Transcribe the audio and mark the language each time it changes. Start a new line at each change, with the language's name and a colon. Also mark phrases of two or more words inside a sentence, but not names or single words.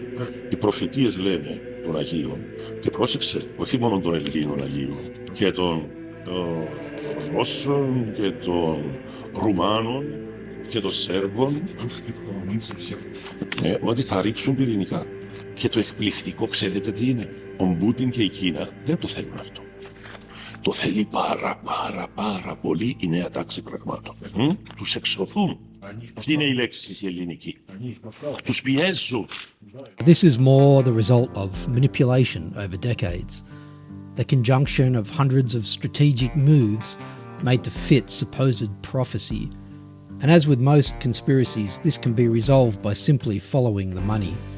Greek: Οι προφητείες λένε των Αγίων, και πρόσεξε, όχι μόνο των Ελλήνων Αγίων, και των Ρώσων και των Ρουμάνων και των Σέρβων, ότι θα ρίξουν πυρηνικά. Και το εκπληκτικό, ξέρετε τι είναι? Ο Πούτιν και η Κίνα δεν το θέλουν αυτό. Το θέλει πάρα πολύ η νέα τάξη πραγμάτων. Τους εξωθούν. Αυτή είναι η λέξη η ελληνική. Τους πιέζουν.
English: This is more the result of manipulation over decades, the conjunction of hundreds of strategic moves made to fit supposed prophecy. And as with most conspiracies, this can be resolved by simply following the money.